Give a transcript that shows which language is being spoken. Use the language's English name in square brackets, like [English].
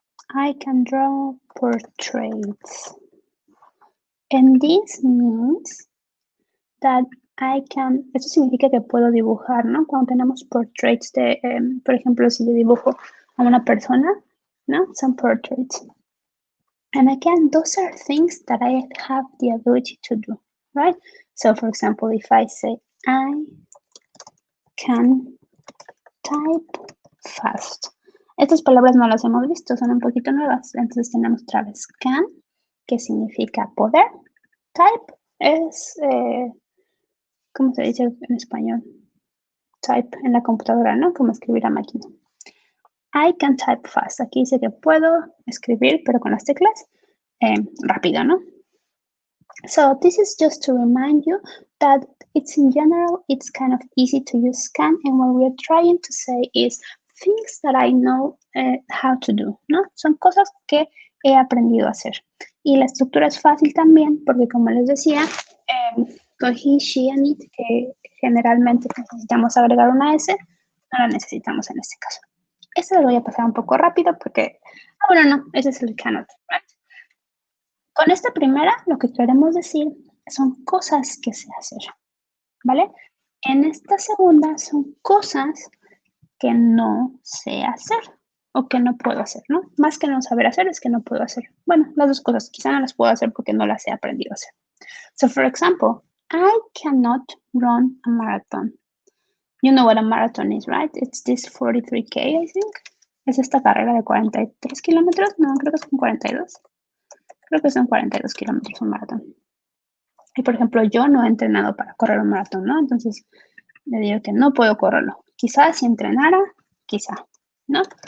[English] I can draw portraits. And this means that I can, [Spanish] eso significa que puedo dibujar, ¿no? Cuando tenemos portraits de, por ejemplo, si yo dibujo a una persona, ¿no? [English] Some portraits. And again, those are things that I have the ability to do, right? So for example, if I say, I can type fast. [Spanish] Estas palabras no las hemos visto, son un poquito nuevas. Entonces tenemos otra vez can, que significa poder. Type es, ¿cómo se dice en español? Type en la computadora, ¿no? Como escribir a máquina. [English] I can type fast. [Spanish] Aquí dice que puedo escribir, pero con las teclas, rápido, ¿no? [English] So this is just to remind you that it's in general, it's kind of easy to use can, and what we're trying to say is things that I know how to do, ¿no? [Spanish] Son cosas que he aprendido a hacer. Y la estructura es fácil también, porque como les decía, con [English] he, she, and it, [Spanish] que generalmente necesitamos agregar una S, no la necesitamos en este caso. Este lo voy a pasar un poco rápido porque, bueno, no, ese es el cannot, right? Con esta primera, lo que queremos decir son cosas que sé hacer, ¿vale? En esta segunda son cosas que no sé hacer o que no puedo hacer, ¿no? Más que no saber hacer es que no puedo hacer. Bueno, las dos cosas, quizá no las puedo hacer porque no las he aprendido a hacer. [English] So, for example, I cannot run a marathon. You know what a marathon is, right? It's this 43K, I think. [Spanish] Es esta carrera de 43 kilómetros. No, creo que son 42. Creo que son 42 kilómetros un maratón. Y por ejemplo, yo no he entrenado para correr un maratón, ¿no? Entonces, le digo que no puedo correrlo. Quizás si entrenara, quizá, ¿no?